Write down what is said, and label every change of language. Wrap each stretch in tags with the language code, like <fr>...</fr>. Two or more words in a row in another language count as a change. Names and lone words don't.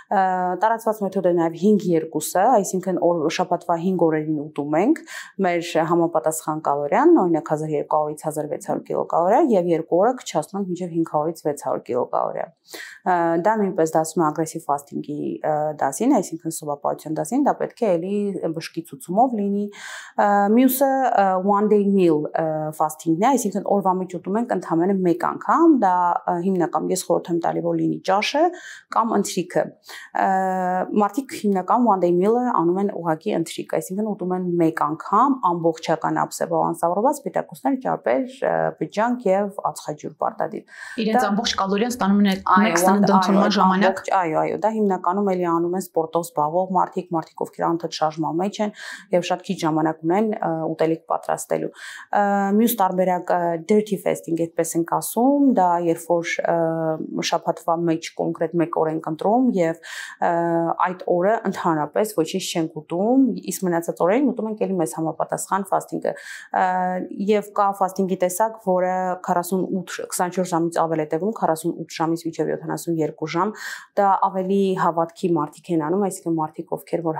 <hy>Տարածված մեթոդը նաև 5-2-ը, այսինքն շաբաթվա 5 օրերին ուտում ենք, մեր համապատասխան կալորիան, օրինակ 1200-ից 1600 կիլոկալորիա եւ 2 օրը քչացնում ենք մինչեւ 500-ից 600 կիլոկալորիա։ Դա նույնպես դասում է ագրեսիվ ֆաստինգի դասին, այսինքն սովապահության դասին, դա պետք է էլի բժշկի ցուցումով լինի։ Մյուսը</hy> <en>one day meal fasting-ն</en> <hy>է, այսինքն օրվա մեջ ուտում ենք ընդամենը 1 անգամ, դա հիմնական ես խորհուրդ եմ տալի, որ լինի ճաշը կամ ընթրիքը։ Մարդիկ հիմնական</hy> <en>one day meal-ը</en> <hy>անում են ուղղակի ընթրիք, այսինքն ուտում են 1 անգամ ամբողջական ափսե բալանսավորված սպիտակուցներ, ճարպեր, բջջանք եւ ածխաջուր պարտադիր։ Իրենց ամբողջ կալորիան ստանում են մեկ սննդընդունման ժամանակ։ Այո, դա հիմնականում էլի անում են սպորտով զբաղվող մարդիկ, ովքեր անընդհատ շարժման մեջ են եւ շատ քիչ ժամանակ ունեն ուտելիք պատրաստելու։ Մյուս տարբերակը</hy> <en>dirty fasting,</en> <hy>այդպես ենք ասում, դա երբ որ շաբաթվա մեջ կոնկրետ 1 օր ենք ընտրում եւ այդ օրը ընդհանրապես ոչինչ չենք ուտում, իսկ մնացած օրերին ուտում ենք էլի մեզ համապատասխան ֆաստինգը։ Եվ կա ֆաստինգի տեսակ, որը 24 ժամից ավել է տևում, 48 ժամից մինչև 72 ժամ, դա ավելի հավատքի մարդիկ են անում, այսինքն մարդիկ, ովքեր որ</hy>